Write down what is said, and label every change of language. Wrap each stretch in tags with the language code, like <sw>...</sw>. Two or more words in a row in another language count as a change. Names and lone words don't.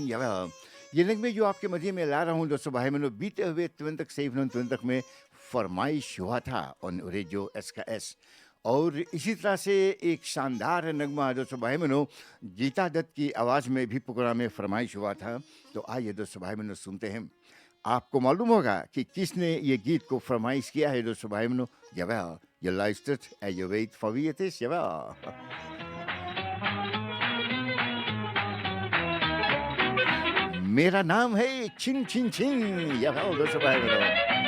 <hi>ये लग में जो आपके मध्य में ला रहा हूँ दोस्तों भाई बहनों, बीते हुए 2027 में फरमाइश हुआ था ऑन रेडियो एसकेएस और इसी तरह से एक शानदार नगमा दोस्तों भाई बहनों गीता दत्त की आवाज़ में भी प्रोग्राम में फरमाइश हुआ था। तो आइए दोस्तों भाई बहनों सुनते हैं। आपको मालूम होगा कि किसने ये गीत को फरमाइश किया है दोस्तों भाई बहनों।</hi> <nl>Jawel, je luistert en je weet van wie het is, jawel.</nl> <hi>मेरा नाम है चिंग चिंग चिंग, jawel, दोस्तों भाई बहनों।</hi>